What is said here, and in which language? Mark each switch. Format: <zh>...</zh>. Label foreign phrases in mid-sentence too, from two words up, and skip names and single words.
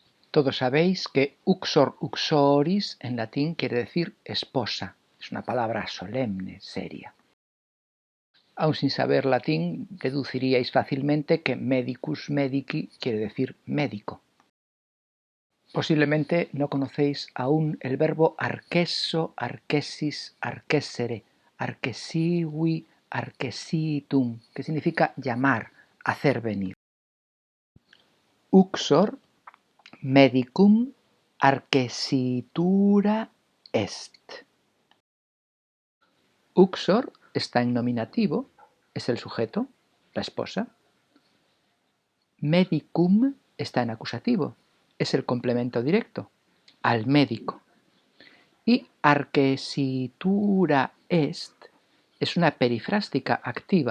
<es>Todos sabéis que</es> <la>uxor uxoris</la> <es>en latín quiere decir esposa. Es una palabra solemne, seria. Aun sin saber latín, deduciríais fácilmente que</es> <la>medicus medici</la> <es>quiere decir médico. Posiblemente no conocéis aún el verbo</es> <la>arquesso, arquesis, arquessere, arquesivi, arquesitum,</la> <es>que significa llamar, hacer venir.</es> <la>Uxor medicum arquesitura est.</la> <es>Uxor está en nominativo, es el sujeto, la esposa. Medicum está en acusativo, es el complemento directo, al médico. Y</es> <la>arquesitura est</la> <es>es una perifrástica activa.</es>